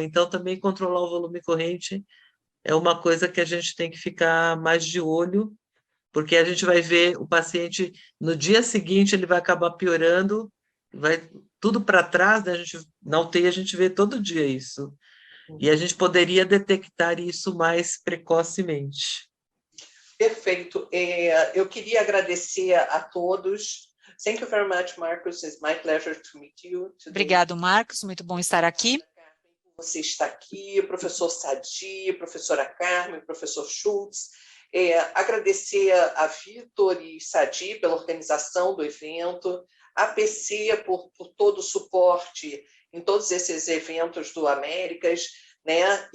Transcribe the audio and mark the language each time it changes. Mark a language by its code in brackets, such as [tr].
[pt] Então, também controlar o volume corrente é uma coisa que a gente tem que ficar mais de olho, porque a gente vai ver o paciente, no dia seguinte, ele vai acabar piorando, vai tudo para trás, né? Na UTI a gente vê todo dia isso. E a gente poderia detectar isso mais precocemente. Perfeito. Eu queria agradecer a todos. [en] Thank you very much, Marcus. It's my pleasure to meet you today. [pt] Obrigado, Marcos. Muito bom estar aqui. Você está aqui, professor Sadi, professora Carmen, professor Schultz. Agradecer a Vitor e Sadi pela organização do evento, a PC por todo o suporte em todos esses eventos do Américas, né?